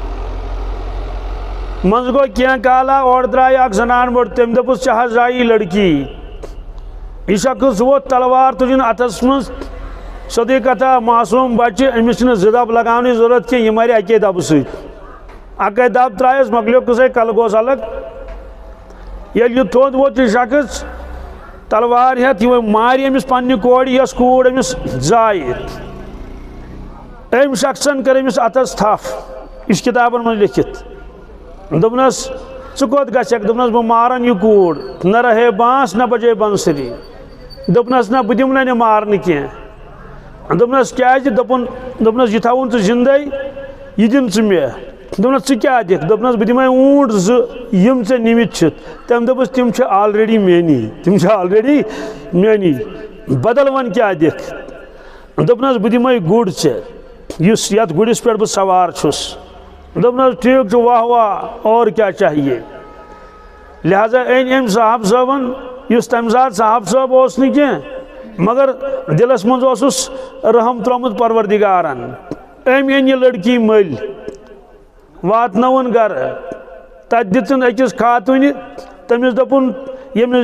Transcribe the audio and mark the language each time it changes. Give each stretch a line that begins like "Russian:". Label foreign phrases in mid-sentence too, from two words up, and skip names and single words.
Kashmiri: منٛزٕ گوٚو کینٛہہ کالا اورٕ درٛاے اکھ زنان مٔڈ تٔمۍ دوٚپُس ژےٚ حظ زایی لڑکی یہِ شخص ووت تلوار تُجُن اتھس منٛز سیوٚدُے کتھا معصوٗم بچہِ أمِس چھِنہٕ 2 دب لگاونٕچ ضروٗرت کینٛہہ یہِ مرِ اکے دبہٕ سۭتۍ اکے دب ترائیس مکلیو کسے کل گوس الگ یل یہ تھود ووت یہ شخص تلوار ہیت یہ ماری امس پنہ کوڑ یس کوڑ امس زائر ام شخصن کر امس اتس تھف اس کتابن من لکھت دپنس ژٕ کوٚت گژھکھ دپنس بہٕ مارن یہ کوڑ
Urdu: نہ رہے بانس نہ بجے بنسری
Kashmiri: دپنس نہ بہٕ دِمہٕ نہٕ مارنہٕ کینٛہہ دپنس کیازِ دپنس یہ تھاوُن ژٕ زندے یہ دِن ژٕ مےٚ دپنس ژٕ کیاہ دِکھ دپنس بہٕ دِمے اوٗنٹ زٕ یِم ژےٚ نِمٕتۍ چھِتھ تٔمۍ دوٚپُس تِم چھِ آلریڈی میٛانی بدل وۄنۍ کیاہ دِکھ دپنس بہٕ دِمے گُر ژےٚ یُس یتھ گُرِس پٮ۪ٹھ بہٕ سوار چھُس دپنس ٹھیک چھُ واہ واہ
Urdu: اور کیا چاہیے
Kashmiri: لہذا این ام صاحب صٲبن یُس تمہِ ساتہٕ صاحب صٲب اوس نہٕ کینٛہہ مگر دلس منٛز اوسُس رحم ترٛوومُت پروردگارن أمۍ أنۍ یہِ لڑکی مٔلۍ واتنوُن گرٕ تتہِ دِژٕن أکِس خاتوٗنہِ تٔمِس دوٚپُن ییٚمِس